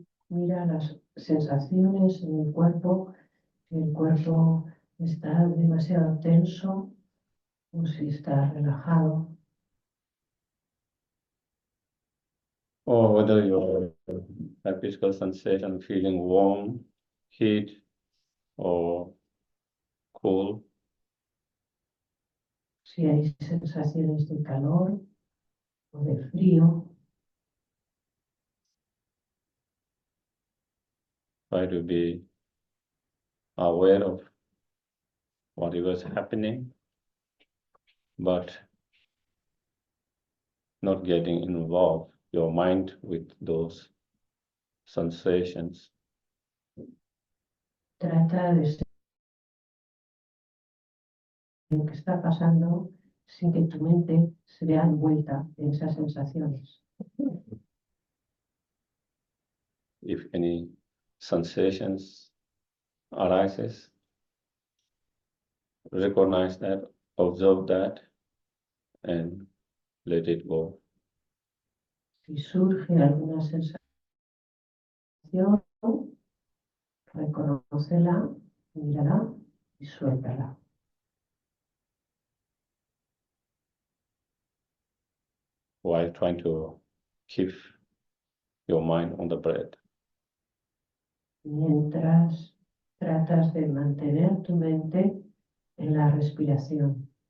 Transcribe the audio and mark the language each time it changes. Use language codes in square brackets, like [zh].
[es] Mira las sensaciones en el cuerpo, si el cuerpo está demasiado tenso o si está relajado. [en] Or whether you have physical sensation feeling warm, heat, or cool. [es] Si hay sensaciones de calor o de frío. [en] Try to be aware of what is happening, but not getting involved your mind with those sensations. [es] Trata de ser lo que está pasando sin que tu mente se vea envuelta en esas sensaciones. [en] If any sensations arises, recognize that, observe that, and let it go. [es] Si surge alguna sensación, reconócela, mírala y suéltala. [en] While trying to keep your mind on the breath. [es] Mientras tratas de mantener tu mente en la respiración.